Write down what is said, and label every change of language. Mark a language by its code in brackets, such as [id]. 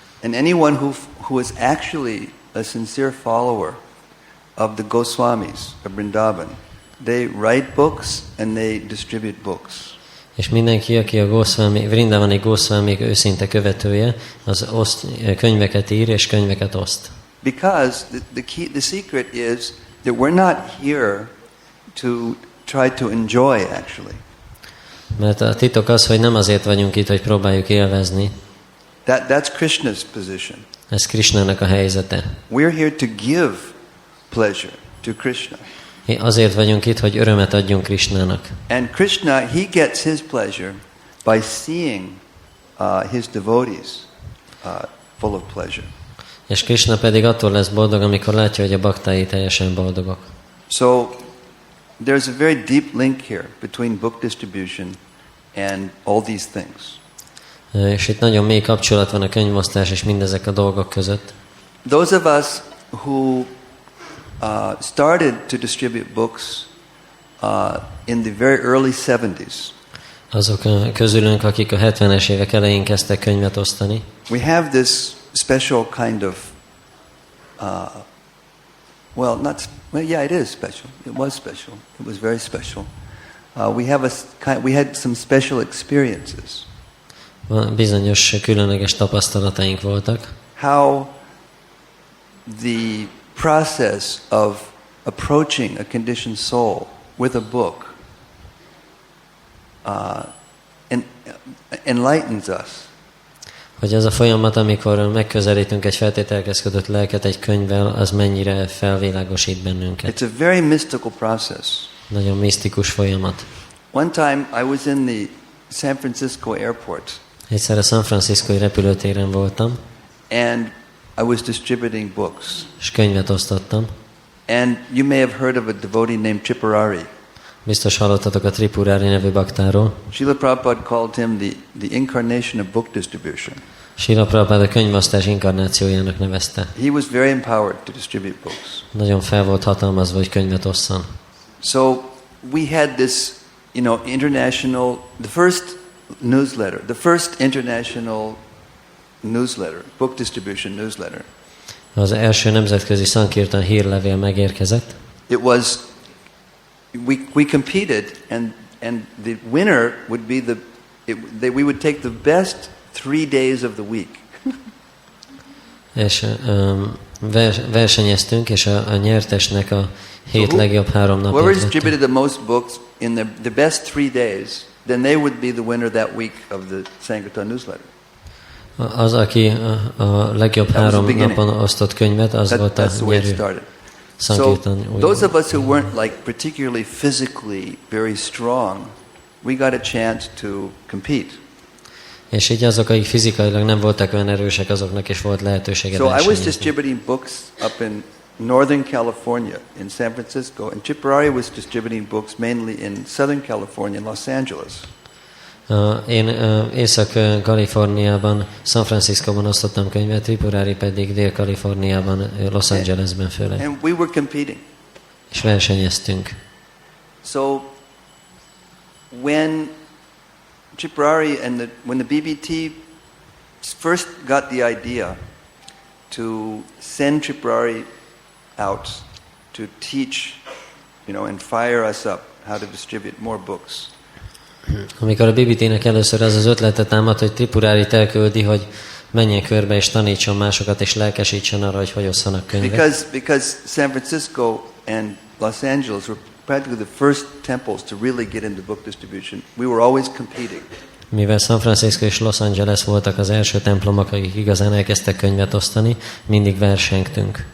[en] And anyone who is actually a sincere follower of the Goswamis of Vrindavan, they write books and they distribute books. [hu] És mindenki, aki a Vrindavani Goswamik őszinte követője, az könyveket ír és könyveket oszt. [en] Because the secret is that we're not here to try to enjoy actually. [hu] Mert a titok az, hogy nem azért vagyunk itt, hogy próbáljuk élvezni. [en] That's Krishna's position. [hu] Ez Krishnának a helyzete. [en] We're here to give pleasure to Krishna. [hu] Azért vagyunk itt, hogy örömet adjunk Krishnának. [en] And Krishna, he gets his pleasure by seeing his devotees full of pleasure. [hu] És Krishna pedig attól lesz boldog, amikor látja, hogy a baktái teljesen boldogok. [en] So there's a very deep link here between book distribution and all these things. [hu] És itt nagyon mély kapcsolat van a könyvosztás és mindezek a dolgok között. [en] Those of us who started to distribute books in the very early 70s. [hu] Azok közülünk, akik a 70-es évek elején kezdtek könyvet osztani. [en] We have this special kind of yeah, it is special. It was special. It was very special. We had some special experiences. [hu] Bizonyos különleges tapasztalataink voltak. [en] How the process of approaching a conditioned soul with a book enlightens us. [hu] Hogy az a folyamat, amikor megközelítünk egy feltételekhez kötött lelket egy könyvvel, az mennyire felvilágosít bennünket. [en] It's a very mystical process. [hu] Nagyon misztikus folyamat. [en] One time I was in the San Francisco airport. [hu] Egyszer a San Franciscói repülőtéren voltam, [en] and I was distributing books. [hu] És könyvet osztottam. [en] And you may have heard of a devotee named Tripurari. [hu] Biztos hallottatok a Tripurari nevű baktáról. [en] Srila Prabhupada called him the incarnation of book distribution. [hu] Srila Prabhupada a könyvosztás inkarnációjának nevezte. [en] He was very empowered to distribute books. [hu] Nagyon fel volt hatalmazva, hogy könyvet osszon. [en] So we had this, international, the first newsletter, the first international newsletter, book distribution newsletter. [hu] Az első nemzetközi Sankirtan hírlevél megérkezett. [en] It was we competed and the winner would be we would take the best 3 days of the week. [hu] És versenyeztünk, és a nyertesnek a 7 legjobb 3 napját [en] whoever distributed the most books in the best 3 days, then they would be the winner that week of the Sankirtan newsletter. [hu] Az, aki a legjobb 3 napon osztott könyvet, az volt a nyerő. [en] So those of us who weren't like particularly physically very strong, we got a chance to compete. [hu] És így azok, akik fizikailag nem voltak olyan erősek, azoknak is volt lehetősége [en] So I was [hu] versenyezni. [en] distributing books up in Northern California, in San Francisco, and Tripurari was distributing books mainly in Southern California, in Los Angeles. [hu] Én Észak-Kaliforniában, San Franciscóban osztottam könyvet, Tripurari pedig Dél-Kaliforniában, Los Angelesben főleg. [en] And we were competing. [hu] És versenyeztünk. [en] So when Tripurari and when the BBT first got the idea to send Tripurari out to teach, and fire us up how to distribute more books. [hu] Amikor a BBT-nek először az ötlete támad, hogy Tripurárit elküldi, hogy menjen körbe és tanítson másokat, és lelkesítsen arra, hogy osszanak könyvet. [en] Because San Francisco and Los Angeles were practically the first temples to really get into book distribution. We were always competing. [hu] Mivel San Francisco és Los Angeles voltak az első templomok, akik igazán elkezdtek könyvet osztani, mindig versengtünk.